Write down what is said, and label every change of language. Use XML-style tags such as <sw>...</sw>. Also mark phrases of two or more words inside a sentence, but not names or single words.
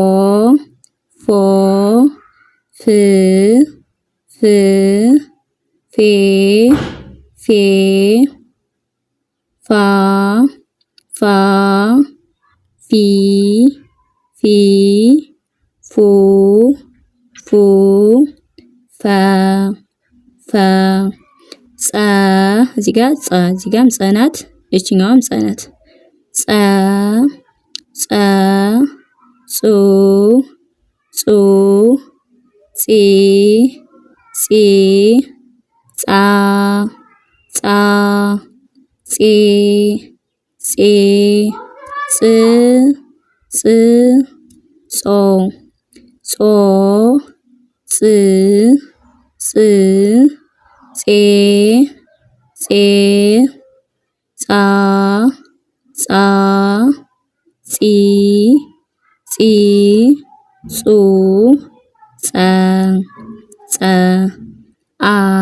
<am>ፍ ፋ ፊ ፉ ፈ ጸ እዚህ ጋር ጸ እዚህ ጋርም ጸ ናት፣ እቺኛዋም ጸ ናት። ጸ ጹ ጺ ጻ ጼ ጾ ጼ ጻ ጺ ጹ ጸ አ</am>